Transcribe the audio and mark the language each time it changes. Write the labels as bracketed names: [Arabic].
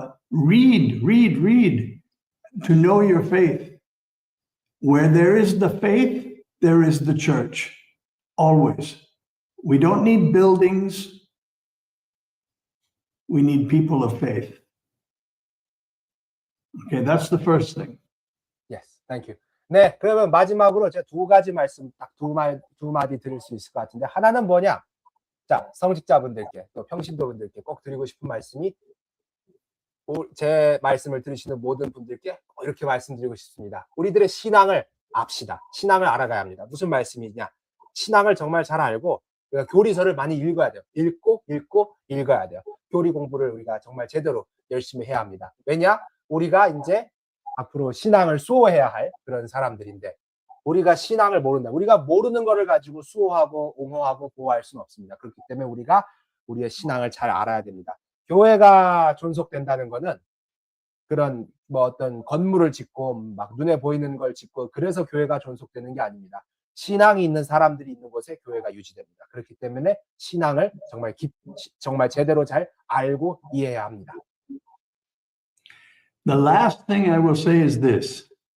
[English] Read to know your faith. Where there is the faith, there is the church. Always. We don't need buildings. We need people of faith. Okay, that's the first thing. Yes, thank you. [Korean] 네, 그러면 마지막으로 제가 두 가지 말씀 딱 두 마디 드릴 수 있을 것 같은데, 하나는 뭐냐? 자, 성직자분들께 또 평신도분들께 꼭 드리고 싶은 말씀이, 제 말씀을 들으시는 모든 분들께 이렇게 말씀드리고 싶습니다. 우리들의 신앙을 압시다. 신앙을 알아가야 합니다. 무슨 말씀이냐? 신앙을 정말 잘 알고 우리가 교리서를 많이 읽어야 돼요. 읽고 읽어야 돼요. 교리 공부를 우리가 정말 제대로 열심히 해야 합니다. 왜냐? 우리가 이제 앞으로 신앙을 수호해야 할 그런 사람들인데, 우리가 신앙을 모른다. 우리가 모르는 거를 가지고 수호하고 옹호하고 보호할 수는 없습니다. 그렇기 때문에 우리가 우리의 신앙을 잘 알아야 됩니다. 교회가 존속된다는 거는 그런 뭐 어떤 건물을 짓고 막 눈에 보이는 걸 짓고 그래서 교회가 존속되는 게 아닙니다. 신앙이 있는 사람들이 있는 곳에 교회가 유지됩니다. 그렇기 때문에 신앙을 정말 제대로 잘 알고 이해해야 합니다. [English] The last thing I will say is this.